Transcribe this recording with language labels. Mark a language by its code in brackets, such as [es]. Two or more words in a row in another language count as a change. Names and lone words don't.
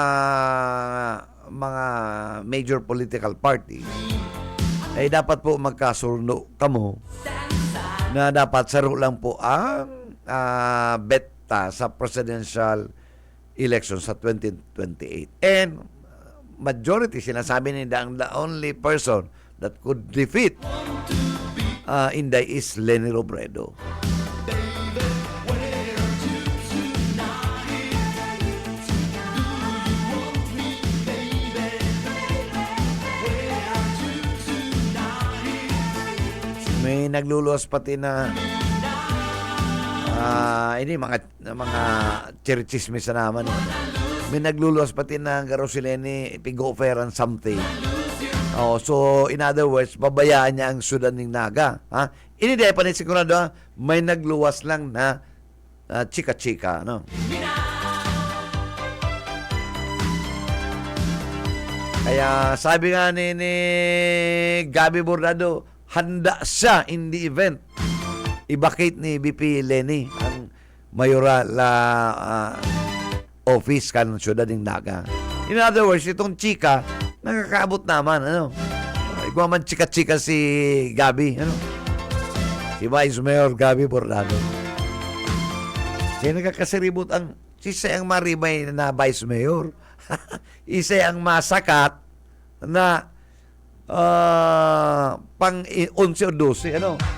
[bik] major political party ay dapat po magkasurno kamo na dapat saro lang po ang beta sa presidential election sa 2028. [en] And majority [bik] sinasabi nila ang [en] the only person that could defeat Inday is Leni Robredo. [bik] May nagluluwas pati na ini mga chirichismis na naman. May nagluluwas pati na garo si Leni pig-offeran something. [en] So in other words, [bik] babayaan niya ang Sudan ng Naga. Ini di pa ni sigurado, may nagluwas lang na chika-chika, no? Kaya sabi nga ni Gabi Bordado, handa siya [en] in the event. [bik] I-vacate ni BP Leni ang mayoral office kan Syudad ng Naga. [en] In other words, [bik] itong chika, nakakaabot naman, ano? Ikaw man chika-chika si Gabi, ano? Si Vice Mayor Gabi Bordado. Kaya nakakasiribot ang, isa ang maribay na Vice Mayor. Isa ang masakat na pang 11 o 12, ano?